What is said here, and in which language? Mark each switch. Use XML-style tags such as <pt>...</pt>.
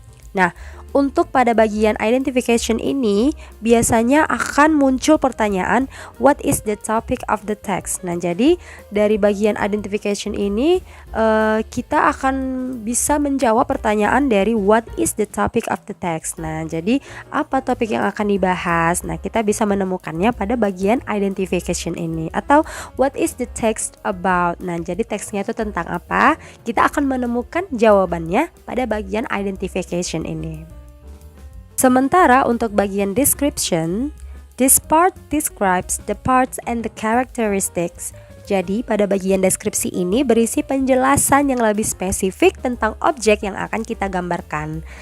<id>Nah, untuk pada bagian identification ini biasanya akan muncul pertanyaan</id> <en>what is the topic of the text.</en> <id>Nah, jadi dari bagian identification ini kita akan bisa menjawab pertanyaan dari</id> <en>what is the topic of the text.</en> <id>Nah, jadi apa topik yang akan dibahas? Nah, kita bisa menemukannya pada bagian identification ini. Atau</id> <en>what is the text about?</en> <id>Nah, jadi teksnya itu tentang apa? Kita akan menemukan jawabannya pada bagian identification ini. Sementara untuk bagian</id> <en>description, this part describes the parts and the characteristics.</en> <id>Jadi pada bagian deskripsi ini berisi penjelasan yang lebih spesifik tentang objek yang akan kita gambarkan.</id>